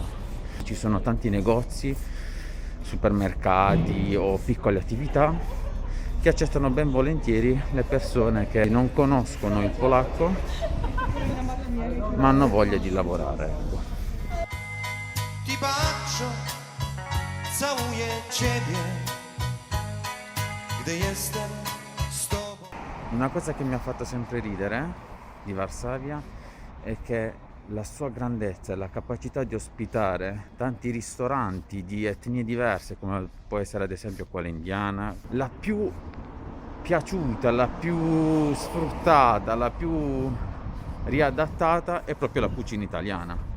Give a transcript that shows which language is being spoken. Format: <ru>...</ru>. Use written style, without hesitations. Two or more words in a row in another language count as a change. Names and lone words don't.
<it>Ci sono tanti negozi, supermercati o piccole attività che accettano ben volentieri le persone che non conoscono il polacco ma hanno voglia di lavorare. Ecco. Ti bacio,</it> <pl>całuję ciebie, gdy jestem z tobą.</pl> <it>Una cosa che mi ha fatto sempre ridere di Varsavia è che la sua grandezza e la capacità di ospitare tanti ristoranti di etnie diverse, come può essere ad esempio quella indiana, la più piaciuta, la più sfruttata, la più riadattata è proprio la cucina italiana.</it>